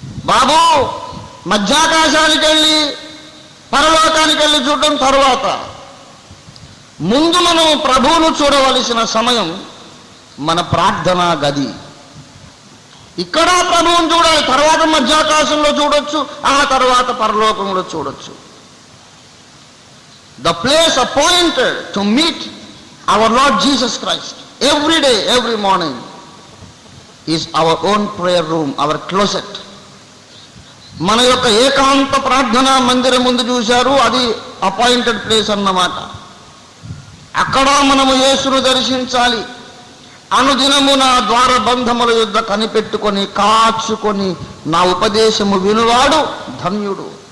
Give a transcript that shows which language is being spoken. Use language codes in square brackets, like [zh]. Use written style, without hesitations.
[te] బాబు, మధ్యాకాశానికి వెళ్ళి పరలోకానికి వెళ్ళి చూడడం తరువాత, ముందు మనం ప్రభువును చూడవలసిన సమయం మన ప్రార్థనా గది. ఇక్కడ ప్రభువును చూడాలి, తర్వాత మధ్యాకాశంలో చూడొచ్చు, ఆ తర్వాత పరలోకంలో చూడొచ్చు. [en] The place appointed to meet our Lord Jesus Christ every day, every morning is our own prayer room, our closet. [te] మన యొక్క ఏకాంత ప్రార్థనా మందిరం ముందు చూశారు, అది అపాయింటెడ్ ప్లేస్ అన్నమాట. అక్కడ మనము యేసును దర్శించాలి. అనుదినము నా ద్వార బంధముల యుద్ధ కనిపెట్టుకొని కాచుకొని నా ఉపదేశము వినువాడు ధన్యుడు.